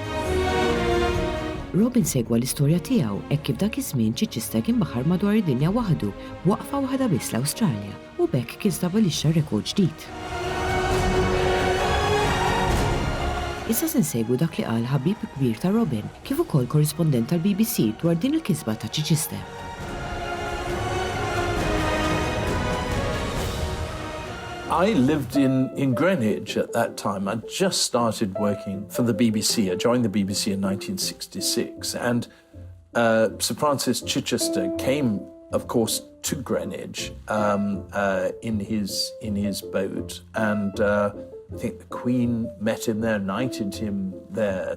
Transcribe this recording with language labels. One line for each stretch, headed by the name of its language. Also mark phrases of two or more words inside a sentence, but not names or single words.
Maltese: Robin segwa l-istorja tiegħu hekk kif dak iż-żmien Chichester kien baħħar madwar id-dinja waħdu waqfa waħda biss l-Awstralja u b'hekk kien stabbilixxa rekord ġdid. Issa se nsegwu dak li qal ħabib kbir ta' Robin kif ukoll korrispondent tal-BBC dwar din il-kisba ta' Chichester.
English: I lived in Greenwich at that time. I just started working for the BBC. I joined the BBC in 1966, and Sir Francis Chichester came, of course, to Greenwich in his boat, and I think the Queen met him there, knighted him there.